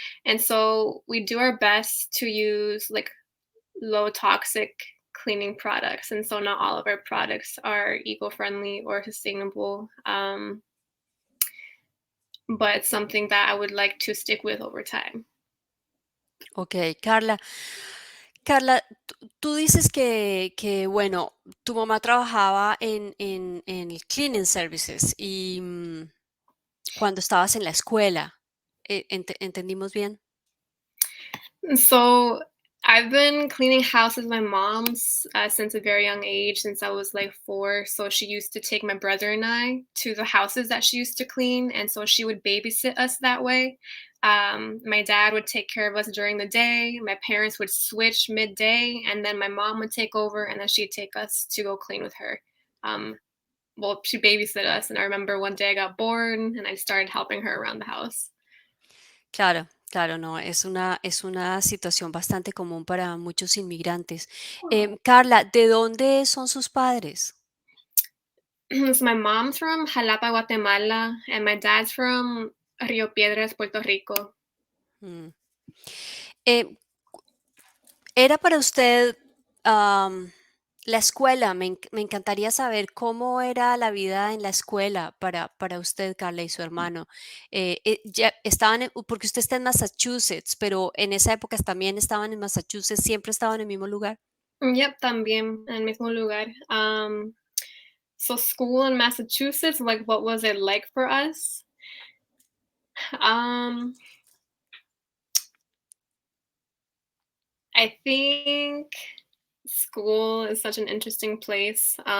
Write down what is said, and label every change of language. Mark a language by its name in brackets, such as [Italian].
[English] And so we do our best to use like low toxic cleaning products. And so not all of our products are eco-friendly or sustainable. But it's something that I would like to stick with over time. [Spanish] Ok, Karla. Karla, tú dices que, bueno, tu mamá trabajaba en el [English] cleaning services [Spanish] y cuando estabas en la escuela, ¿entendimos bien? [English] So I've been cleaning houses with my mom's since a very young age, since I was like 4. So she used to take my brother and I to the houses that she used to clean. And so she would babysit us that way. My dad would take care of us during the day. My parents would switch midday. And then my mom would take over, and then she'd take us to go clean with her. Well, she babysit us. And I remember one day I got bored and I started helping her around the house. [Spanish] Claro, claro, no, es una situación bastante común para muchos inmigrantes. Karla, ¿de dónde son sus padres? [English] So my mom's from Jalapa, Guatemala, and my dad's from Rio Piedras, Puerto Rico. Mm. [Spanish] Eh, ¿Era para usted la escuela? Me encantaría saber cómo era la vida en la escuela para usted, Karla, y su hermano. Ya estaban, porque usted está en Massachusetts, pero en esa época también estaban en Massachusetts, siempre estaban en el mismo lugar. Yep, también en el mismo lugar. [English] So school in Massachusetts, like what was it like for us? Um, I think school is such an interesting place.